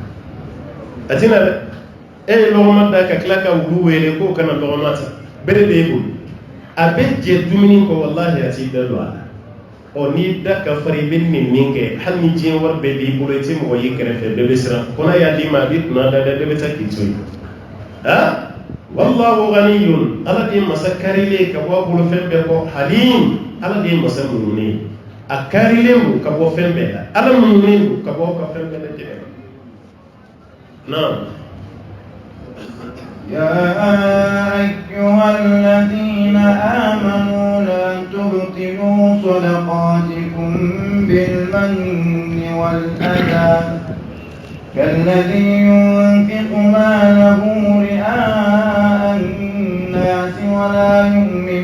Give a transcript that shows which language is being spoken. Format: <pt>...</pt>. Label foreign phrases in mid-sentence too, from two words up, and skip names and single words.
<bm>a tɛna dɛ e ye lɔgɔma da ka tila ka wulu wele k'o kana lɔgɔma ta bere de ye bolo a bɛ jɛ dumuni kɔ walahi a t'i da don a la ɔ n'i da ka fari i bɛ nin min kɛ hali ni diɲɛ wari bɛɛ b'i bolo i tɛ mɔgɔ y'i kɛrɛfɛ bɛɛ bɛ siran kɔnɔ y'a d'i ma a b'i kunna da dɛ bɛɛ bɛ taa k'i to yen</bm> <ar>والله غني</ar> <bm>ala de masa karile ka bɔ bolo fɛn bɛɛ kɔ halim ala de masa muɲunen a karilen don ka bɔ fɛn bɛɛ la ala muɲunen don ka bɔ ka fɛn bɛɛ lajɛlen na</bm> <ar>يا أيها الذين آمنوا لا تبطلوا صدقاتكم بالمن والأذى كالذي ينفق ماله رئاء الناس ولا يؤمن</ar>